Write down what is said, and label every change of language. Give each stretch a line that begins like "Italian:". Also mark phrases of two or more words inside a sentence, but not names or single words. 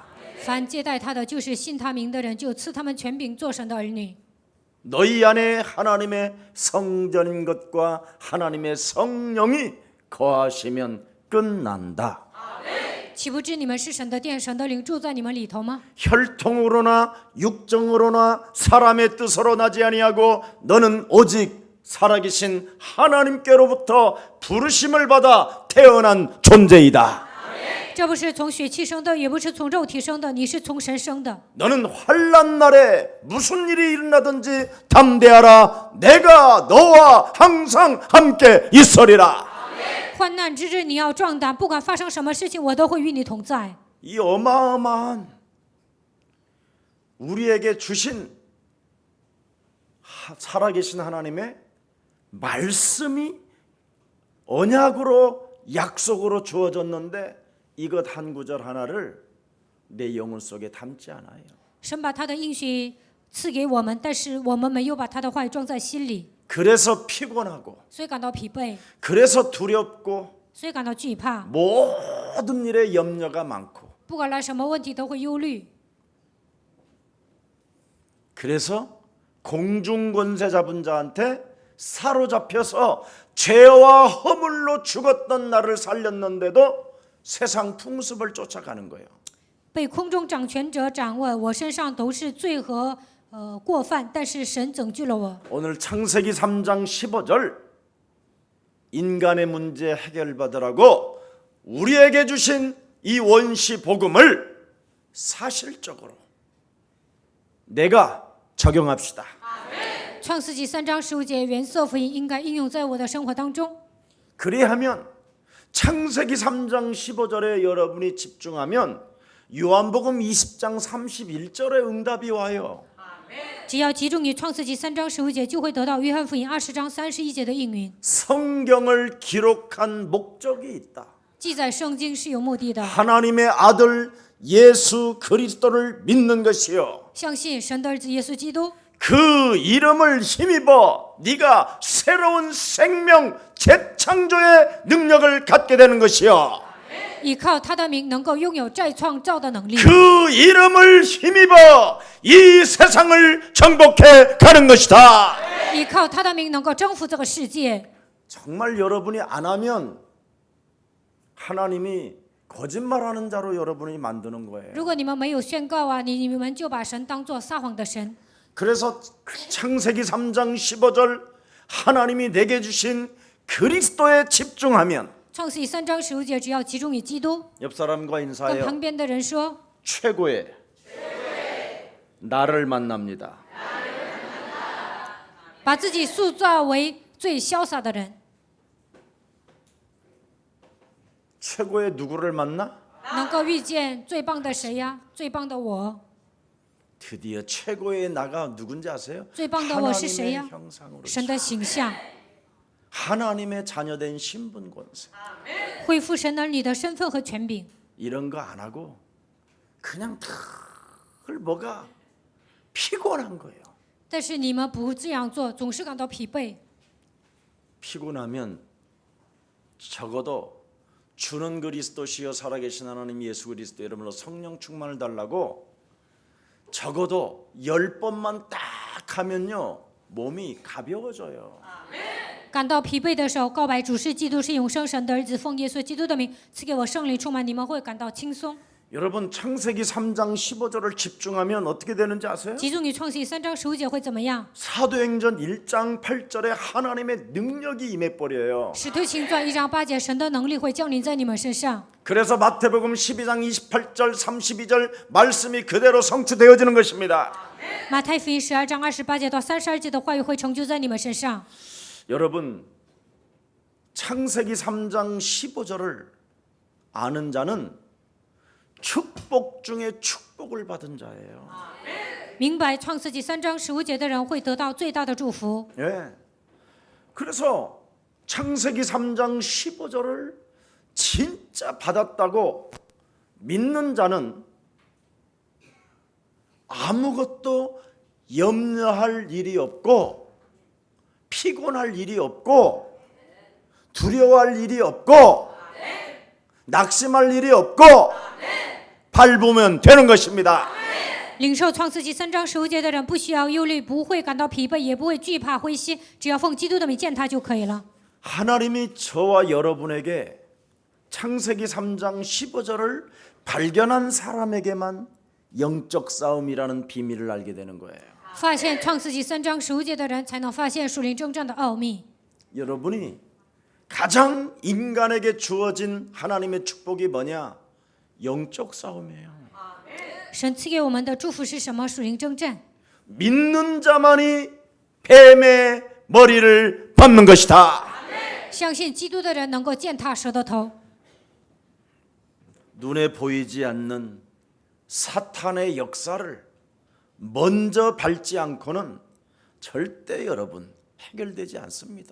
Chinese: 凡接待他的，就是信他名的人，就赐他们权柄做神的儿女。
Korean: 너희 안에 하나님의 성전인 것과 하나님의 성령이 거하시면 끝난다.
Chinese: 岂不知你们是神的殿，神的灵住在你们里头吗？
Korean: 혈통으로나 육정으로나 사람의 뜻으로 나지 아니하고 너는 오직 살아계신 하나님께로부터 부르심을 받아 태어난 존재이다.
Chinese: 这不是从血气生的，也不是从肉体生的，你是从神生的。
Korean: 너는 환난 날에 무슨 일이 일어나든지 담대하라. 내가 너와 항상 함께 있으리라.
Chinese: 患难之日，你要壮胆，不管发生什么事情，我都会与你同在。
Korean: 이 어마어마한 우리에게 주신 살아계신 하나님의 말씀이 언약으로 약속으로 주어졌는데 이것 한 구절 하나를 내 영혼 속에 담지 않아요.
Chinese: 神把他的应许赐给我们，但是我们没有把他的话语装在心里，
Korean: 그래서 피곤하고
Chinese: 所以感到疲惫，
Korean: 그래서 두렵고
Chinese: 所以感到惧怕。
Korean: 모든 일에 염려가 많고
Chinese: 不管来什么问题，都会忧虑。
Korean: 그래서 공중권세 잡은 자한테 사로잡혀서 죄와 허물로 죽었던 나를 살렸는데도 세상 풍습을 쫓아가는 거예요.
Chinese: 被空中掌权者掌握，我身上都是罪和过犯，但是神拯救了我。
Korean: 오늘 창세기 3장 15절 인간의 문제 해결받으라고 우리에게 주신 이 원시 복음을 사실적으로 내가 적용합시다.
Chinese: 创世纪3章15节，原色福音应该应用在我的生活当中。
Korean: 그리하면 창세기 3장 15절에 여러분이 집중하면 요한복음 20장 31절의 응답이 와요.
Chinese: 只要集中于创世纪3章15节，就会得到约翰福音20章31节的应允。
Korean: 성경을 기록한 목적이 있다.
Chinese: 记载圣经是有目的的，
Korean: 하나님의 아들 예수 그리스도를 믿는 것이요.
Chinese: 相信神的儿子耶稣基督，
Korean: 그 이름을 힘입어 네가 새로운 생명 재창조의 능력을 갖게 되는 것이요.
Chinese: 依靠他的名能够拥有再创造的能力，
Korean: 그 이름을 힘입어 이 세상을 정복해 가는 것이다.
Chinese: 依靠他的名能够征服这个世界。
Korean: 정말 여러분이 안 하면 하나님이 거짓말하는 자로 여러분이 만드는 거예요.
Chinese: 如果你们没有宣告啊，你们就把神当作撒谎的神。
Korean: 그래서 창세기 3장 15절 하나님이 내게 주신 그리스도에 집중하면
Chinese: 创世纪3章15节，只要集中于基督，
Korean: 옆 사람과
Chinese: 跟
Korean: 인사해요.
Chinese: 旁边的人说，
Korean: 최고의 나를 만납니다.
Chinese: 把自己塑造为最潇洒的人。
Korean: 최고의 누구를 만나?
Chinese: 能够遇见最棒的谁呀？最棒的我，
Korean: 드디어 최고의 나가 누군지 아세요?
Chinese: 最棒的我是谁
Korean: 하나님의
Chinese: 呀？
Korean: 형상으로
Chinese: 神的形象，
Korean: 하나님의 자녀된 신분 권세
Chinese: 恢复神儿女的身份和权柄。
Korean: 이런 거 안 하고 그냥 늘 뭐가 피곤한 거예요.
Chinese: 但是你们不这样做，总是感到疲惫。
Korean: 피곤하면 적어도 주는 그리스도시여 살아계신 하나님 예수 그리스도 이름으로 성령 충만을 달라고 적어도 10번만 딱 하면요 몸이 가벼워져요.
Chinese: 感到疲惫的时候，告白主是基督，是永生神的儿子，奉耶稣基督的名赐给我圣灵充满，你们会感到轻松。
Korean: 여러분 창세기 3장 15절을 집중하면 어떻게 되는지 아세요?
Chinese: 集中于创世记3章15节会怎么样？
Korean: 사도행전 1장 8절에 하나님의 능력이 임해버려요.
Chinese: 使徒行传1章8节，神的能力会降临在你们身上。
Korean: 그래서 마태복음 12장 28절 32절 말씀이 그대로 성취되어지는 것입니다.
Chinese: 马太福音12章28节到32节的话语会成就在你们身上。
Korean: 여러분 창세기 3장 15절을 아는 자는 축복 중에 축복을 받은 자예요. 明白创世纪3章15节的人会得到最大的祝福。 예. 그래서 창세기 3장 15절을 진짜 받았다고 믿는 자는 아무것도 염려할 일이 없고 피곤할 일이 없고 두려워할 일이 없고 낙심할 일이 없고 밟으면 되는 것입니다.
Chinese: 领受创世纪3章15节的人不需要忧虑，不会感到疲惫，也不会惧怕灰心，只要奉基督的名见他就可以了。
Korean: 하나님이 저와 여러분에게 창세기 3장 15절을 발견한 사람에게만 영적 싸움이라는 비밀을 알게 되는 거예요.
Chinese: 发现创世纪3章15节的人才能发现属灵征战的奥秘。
Korean: 여러분이 가장 인간에게 주어진 하나님의 축복이 뭐냐? 영적 싸움이에요.
Chinese: 神赐给我们的祝福是什么？属灵征战。
Korean: 믿는 자만이 뱀의 머리를 밟는 것이다.
Chinese: 相信基督的人能够践踏蛇的头。
Korean: 눈에 보이지 않는 사탄의 역사를 먼저 밟지 않고는 절대 여러분 해결되지 않습니다.